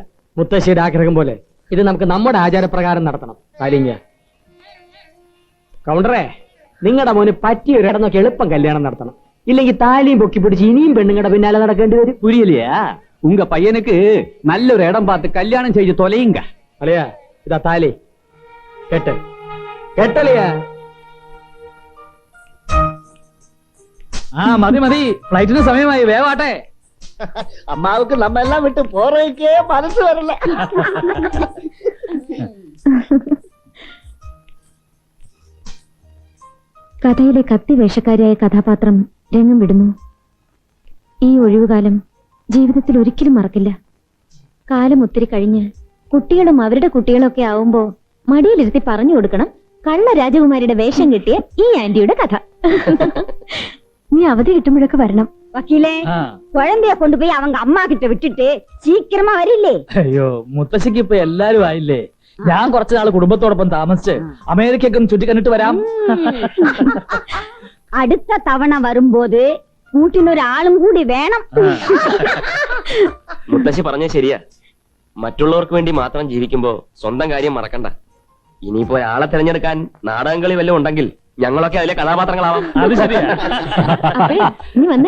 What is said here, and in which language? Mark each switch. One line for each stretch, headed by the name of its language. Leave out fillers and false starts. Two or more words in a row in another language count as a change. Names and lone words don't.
Malayalam: മുത്തശ്ശിയുടെ ആഗ്രഹം പോലെ ഇത് നമുക്ക് നമ്മുടെ ആചാരപ്രകാരം നടത്തണം. താലിങ്ക കൗണ്ടറേ, നിങ്ങളുടെ മോന് പറ്റിയ ഒരിടം നോക്കി എളുപ്പം കല്യാണം നടത്തണം. ഇല്ലെങ്കിൽ താലിയും പൊക്കി പിടിച്ച് ഇനിയും പെണ്ണുങ്ങളുടെ പിന്നാലെ നടക്കേണ്ടി വരും.
Tamil: புரியலையா? உங்க பையனுக்கு நல்ல ஒரு இடம் பார்த்து கல்யாணம் செய்து தொலையுங்க.
Malayalam: അളിയാ, ഇതാ താലി കെട്ട്. കെട്ടളിയാ.
Tamil: மதி மதி,
Malayalam: ഫ്ലൈറ്റിന് സമയമായി, വേവാട്ടെ.
Tamil: அம்மாவுக்கு நம்ம எல்லாம் விட்டு போறதுக்கே மனசு வரல.
Malayalam: കഥയിലെ കത്തി വേഷക്കാരിയായ കഥാപാത്രം രംഗം വിടുന്നു. ഈ ഒഴിവുകാലം ജീവിതത്തിൽ ഒരിക്കലും മറക്കില്ല. കാലം ഒത്തിരി കഴിഞ്ഞ് കുട്ടികളും അവരുടെ കുട്ടികളൊക്കെ ആവുമ്പോ മടിയിലിരുത്തി പറഞ്ഞു കൊടുക്കണം കള്ള രാജകുമാരിയുടെ വേഷം കിട്ടിയ ഈ ആന്റിയുടെ കഥ. നീ അവധി കിട്ടുമ്പോഴൊക്കെ വരണം.
Tamil: வக்கீலே, குழந்தைய கொண்டு போய் அவங்க அம்மா கிட்ட விட்டுட்டு சீக்கிரமா வரில்லே?
Malayalam: അയ്യോ, മുത്തശ്ശിക്ക് ഇപ്പൊ എല്ലാരും ആയില്ലേ. ഞാൻ കുറച്ചു നാൾ കുടുംബത്തോടൊപ്പം താമസിച്ച് അമേരിക്കയ്ക്ക് ഒന്ന് ചുറ്റിക്കണ്ടിട്ട് വരാം.
Tamil: அடுத்த தவணை வரும்போது
Malayalam: കൂട്ടിനൊരു ആളും കൂടി വേണം. മുത്തശ്ശി പറഞ്ഞ ശരിയാ. മറ്റുള്ളവർക്ക് വേണ്ടി മാത്രം ജീവിക്കുമ്പോ സ്വന്തം കാര്യം മറക്കണ്ട. ഇനിയിപ്പോ ആളെ തിരഞ്ഞെടുക്കാൻ നാടകങ്ങളി വല്ലതും ഉണ്ടെങ്കിൽ ഞങ്ങളൊക്കെ അതിലെ കഥാപാത്രങ്ങളാവാം. അത് ശരിയാ. അപ്പേ, നീ വന്നേ.